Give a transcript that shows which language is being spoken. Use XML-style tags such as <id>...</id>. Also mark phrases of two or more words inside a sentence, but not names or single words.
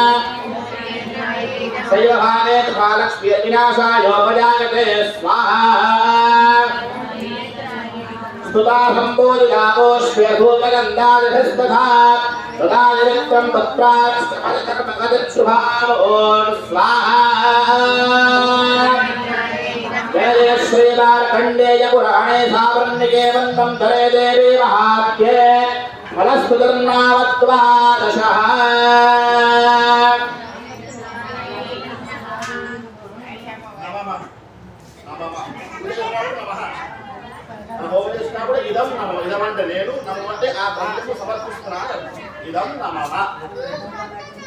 <sa>शैवभागे महालक्ष्मीर्विनाशायोपजायते स्वाहा स्तुता सम्बोधितापोष्यभूतगन्धादिभिस्तथा तदा निरुक्तं तत्रात्सकलकर्मकदिच्छुभाम् ॐ स्वाहा जय श्रीमार्कण्डेय पुराणे सावर्णिके वन्दं धरे देवी महात्ये फलस्तुतिर्नामत्वादशः</sa> <te>చేసినప్పుడు</te> <sa>ఇదం నమః.</sa> <te>ఇదం అంటే నేను, నమః అంటే ఆ బ్రహ్మకు సమర్పిస్తున్నాను.</te> <sa>ఇదం నమః.</sa>